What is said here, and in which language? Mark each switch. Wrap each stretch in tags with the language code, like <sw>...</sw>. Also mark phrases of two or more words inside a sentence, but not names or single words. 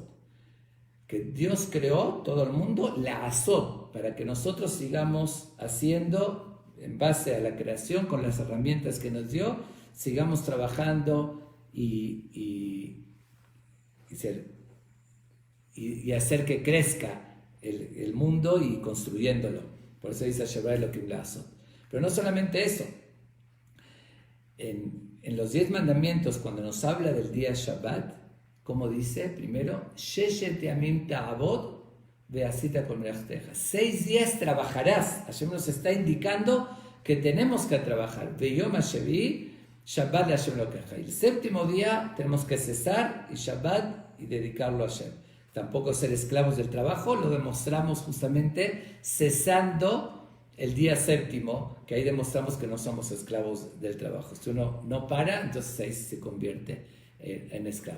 <es>Que Dios creó todo el mundo, la Asot, para que nosotros sigamos haciendo, en base a la creación, con las herramientas que nos dio, sigamos trabajando y hacer que crezca el mundo y construyéndolo. Por eso dice</es> <he>אשר ברא אלהים לעשות.</he> <es>Pero no solamente eso. En los 10 mandamientos, cuando nos habla del día Shabbat, como dice, primero,</es> <he>ששת ימים תעבד ועשית כל מלאכתך.</he> <es>6 días trabajarás. Hashem nos está indicando que tenemos que trabajar.</es> <he>ויום השביעי שבת לה' אלהיך.</he> <es>Y el séptimo día tenemos que cesar y Shabbat y dedicarlo a Hashem. Tampoco ser esclavos del trabajo, lo demostramos justamente cesando el día séptimo, que ahí demostramos que no somos esclavos del trabajo. Si uno no para, entonces ahí se convierte en esclavo.</es>